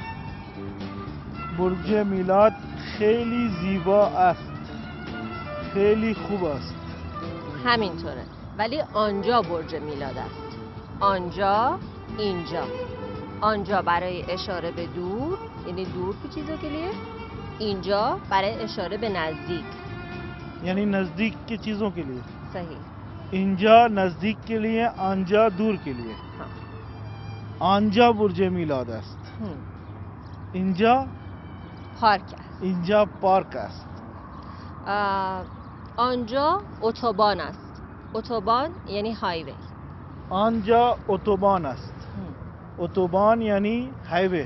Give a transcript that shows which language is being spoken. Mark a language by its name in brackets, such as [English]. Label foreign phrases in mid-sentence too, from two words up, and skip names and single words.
[Persian] برج میلاد خیلی زیبا است. خیلی خوب است. همینطوره، ولی آنجا برج میلاد است. آنجا، اینجا. آنجا برای اشاره به دور، یعنی دور [Hindi] की चीज़ो के लिए. [Persian] اینجا برای اشاره به نزدیک. [Hindi] यानी नज़दीक की चीज़ों के लिए. [Persian] صحیح. اینجا نزدیک [Hindi] के लिए, [Persian] آنجا دور [Hindi] के लिए. [Persian] آنجا برج میلاد است. اینجا پارک است. اینجا پارک است. آنجا اتوبان است. اتوبان یعنی هایوی. آنجا اتوبان است. اتوبان یعنی هایوی.